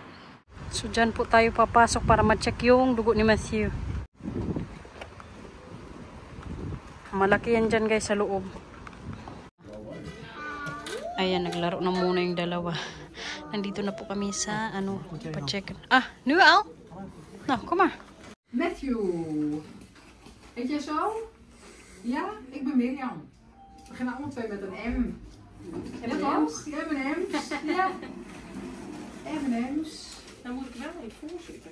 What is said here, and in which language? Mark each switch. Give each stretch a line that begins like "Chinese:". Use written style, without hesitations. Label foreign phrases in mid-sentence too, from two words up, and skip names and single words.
Filipino: So dyan po tayo papasok para ma-check yung dugo ni Matthew. Malaki yan dyan guys sa loob. Ayan, naglaro na muna yung dalawa. Nandito na po kami sa pa-check.
Dutch: Noël? Nou, kom maar. Matthew. Heet jij zo? Ja, ik ben Mirjam. We beginnen allemaal twee met een M. Net als? M&M's. Ja. M&M's. Dan moet ik wel even voorzitten.